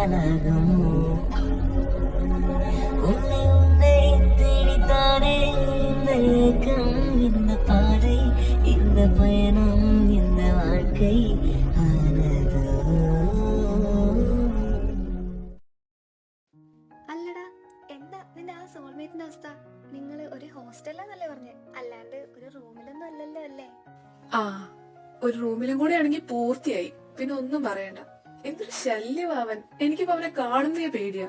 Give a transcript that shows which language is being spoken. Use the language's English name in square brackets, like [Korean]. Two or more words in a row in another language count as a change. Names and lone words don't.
[Tamil] உலகமோ உன்னை உன்னை தேடித்தானே இந்த ஏக்கம் இந்த பாதை இந்த பயணம் இந்த வாழ்க்கை ஆனதோ. [Malayalam] അല്ലടാ, എന്താ നിന്റെ ആ സോൾമേറ്റിന്റെ അവസ്ഥ? നിങ്ങള് ഒരു ഹോസ്റ്റലാന്നല്ലേ പറഞ്ഞേ, അല്ലാണ്ട് ഒരു റൂമിലൊന്നും അല്ലല്ലോ അല്ലേ? ആ, ഒരു റൂമിലും കൂടെ ആണെങ്കിൽ പൂർത്തിയായി. പിന്നെ ഒന്നും പറയണ്ട. എന്തൊരു ശല്യമാവൻ. എനിക്കിപ്പോ അവനെ കാണുന്നേ പേടിയാ.